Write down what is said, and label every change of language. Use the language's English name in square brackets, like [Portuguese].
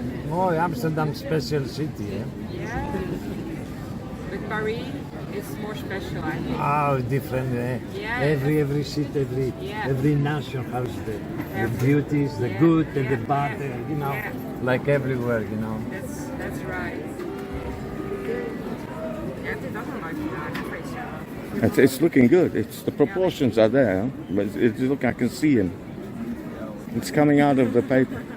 [English] Oh, Amsterdam special city, eh? Yeah. But Paris is more special, I think. Oh, different, eh? Yeah. Every city, Yeah. every nation has the beauties, the good and the bad, you know, Yeah. like everywhere, you know. That's right. [Dutch] Ja, het is ook nog nooit gedaan, hè, [English] It's looking good. It's the proportions are there, but look, I can see him. It's coming out of the paper.